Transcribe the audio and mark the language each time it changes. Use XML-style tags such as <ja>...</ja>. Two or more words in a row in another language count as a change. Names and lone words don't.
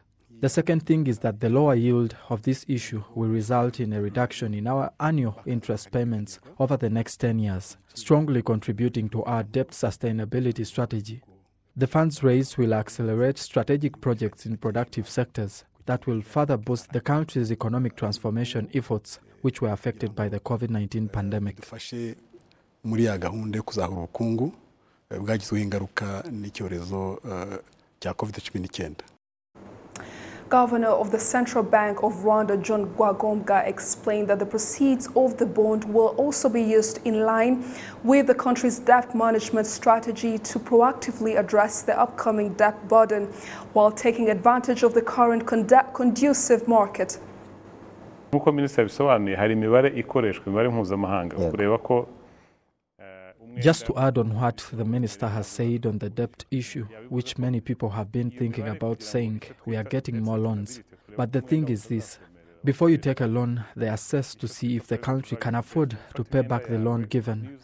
<en>The second thing is that the lower yield of this issue will result in a reduction in our annual interest payments over the next 10 years, strongly contributing to our debt sustainability strategy. The funds raised will accelerate strategic projects in productive sectors that will further boost the country's economic transformation efforts, which were affected by the COVID-19 pandemic.</en> <rw>Muri ya gahunda yo kuzahura ubukungu bwagizweho ingaruka n'icyorezo cya COVID-19.</rw> <en>Governor of the Central Bank of Rwanda, John Rwagombwa, explained that the proceeds of the bond will also be used in line with the country's debt management strategy to proactively address the upcoming debt burden while taking advantage of the current conducive market.</en> <rw>Nk'uko Minisitiri bisobanuye, hari imibare ikoreshwa, imibare mpuzamahanga kureba ko.</rw> <en>Just to add on what the minister has said on the debt issue, which many people have been thinking about, saying we are getting more loans. But the thing is this, before you take a loan, they assess to see if the country can afford to pay back the loan given.</en>